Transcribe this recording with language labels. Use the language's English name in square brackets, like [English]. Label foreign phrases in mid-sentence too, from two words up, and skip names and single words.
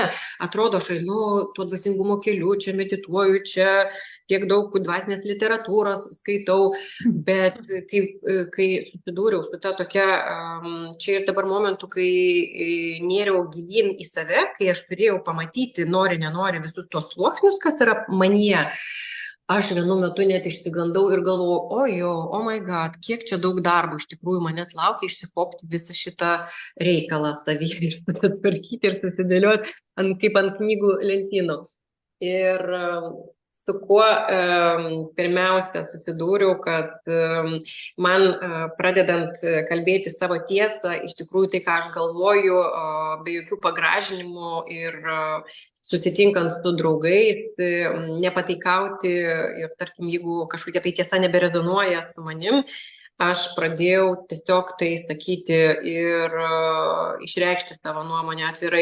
[Lithuanian] Atrodo, aš einu tuo dvasingumo keliu, čia medituoju, čia tiek daug dvasinės literatūros skaitau, bet kai susidūriau su ta tokia čia ir dabar momentu, kai nėriau gilyn į save, kai aš turėjau pamatyti, nori, nenori, visus tos sluoksnius, kas yra manyje, aš vienu metu net išsigandau ir galvojau, ojo, [English] oh my god, [Lithuanian] kiek čia daug darbo iš tikrųjų manęs laukia išsifopti visą šitą reikalą savyje ir susitvarkyti ir susidėlioti kaip ant knygų lentynų. Ir su kuo pirmiausia susidūriau, kad man pradedant kalbėti savo tiesą, iš tikrųjų tai, ką aš galvoju, be jokių pagražinimų ir susitinkant su draugais, nepataikauti ir, tarkim, jeigu kažkokia tai tiesa neberezonuoja su manim, aš pradėjau tiesiog tai sakyti ir išreikšti savo nuomonę atvirai.